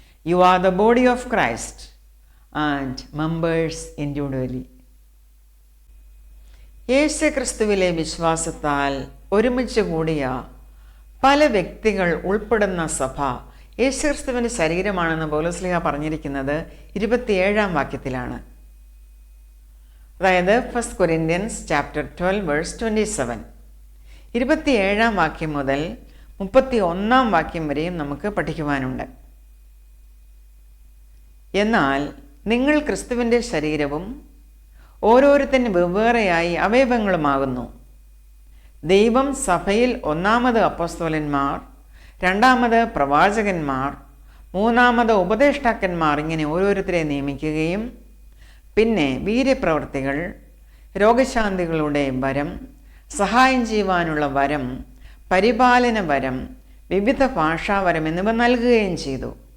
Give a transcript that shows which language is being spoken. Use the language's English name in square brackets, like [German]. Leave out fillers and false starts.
[English] You are the body of Christ and members individually. [Malayalam] യേശുക്രിസ്തുവിലെ വിശ്വാസത്താൽ ഒരുമിച്ച് കൂടിയ പല വ്യക്തികൾ ഉൾപ്പെടുന്ന സഭ യേശുക്രിസ്തുവിൻ്റെ ശരീരമാണെന്ന് പൗലോസ്ലീഹ പറഞ്ഞിരിക്കുന്നത് 27-ാം വാക്യത്തിലാണ്. അതായത് [English] 1 Corinthians chapter 12 verse 27. [Malayalam] 27-ാം വാക്യം മുതൽ 31-ാം വാക്യം വരെയും നമുക്ക് പഠിക്കുവാനുണ്ട്. എന്നാൽ നിങ്ങൾ ക്രിസ്തുവിൻ്റെ ശരീരവും ഓരോരുത്തരും വെവ്വേറെയായി അവയവങ്ങളുമാകുന്നു. ദൈവം സഭയിൽ ഒന്നാമത് അപ്പോസ്തലന്മാർ, രണ്ടാമത് പ്രവാചകന്മാർ, മൂന്നാമത് ഉപദേഷ്ടാക്കന്മാർ, ഇങ്ങനെ ഓരോരുത്തരെ നിയമിക്കുകയും പിന്നെ വീര്യപ്രവൃത്തികൾ, രോഗശാന്തികളുടെ വരം, സഹായം ചെയ്യുവാനുള്ള വരം, പരിപാലന വരം, വിവിധ ഭാഷാവരം എന്നിവ നൽകുകയും ചെയ്തു.